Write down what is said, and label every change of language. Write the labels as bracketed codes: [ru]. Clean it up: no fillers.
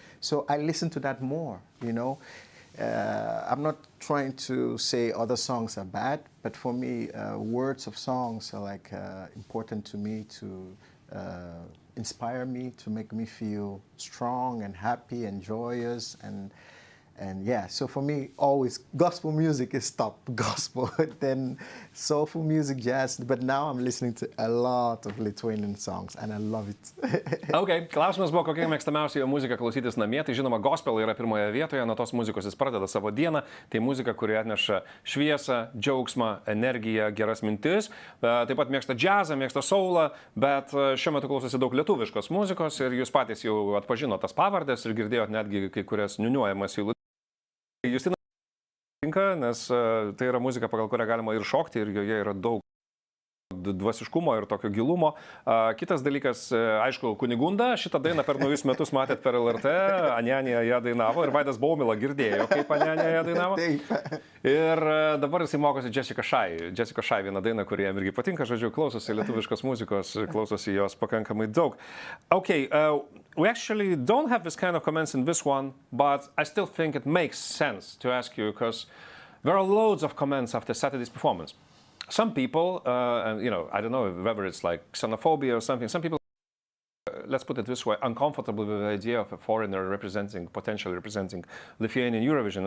[en] So I listen to that more, you know. I'm not trying to say other songs are bad, but for me, words of songs are like important to me to inspire me, to make me feel strong and happy and joyous and yeah, so for me, always gospel music is top gospel, then soulful music, jazz, but now I'm listening to a lot of Lithuanian songs and I love it. [lt] Okay, klausimas buvo, kokia mėgstamiausia jo muzika klausytis namie. Tai žinoma, gospel yra pirmoje vietoje, nuo tos muzikos jis pradeda savo dieną. Tai muzika, kuri atneša šviesą, džiaugsmą, energiją, geras mintis. Taip pat mėgsta džiazą, mėgsta soulą, bet šiuo metu klausosi daug lietuviškos muzikos ir jūs patys jau atpažino tas pavardės ir girdėjot netgi kai kurias niūniuojamas jų. Justina tinka, nes tai yra muzika, pagal kurią galima ir šokti, ir joje yra daug dvasiškumo ir tokio gilumo. Kitas dalykas, aišku, Kunigunda, šitą dainą per naujus metus matėt per LRT, Anyanya ją dainavo ir Vaidas Baumila girdėjo, kaip Anyanya ją dainavo. Ir dabar jisai mokosi Jessica Shy, vieną dainą, kuri jam irgi patinka, žodžiu, klausosi lietuviškos muzikos, klausosi jos pakankamai daug. [en] Okay, we actually don't have this kind of comments in this one, but I still think it makes sense to ask you because there are loads of comments after Saturday's performance. Some people, you know, I don't know whether it's like xenophobia or something, some people, let's put it this way, uncomfortable with the idea of a foreigner potentially representing Lithuanian Eurovision.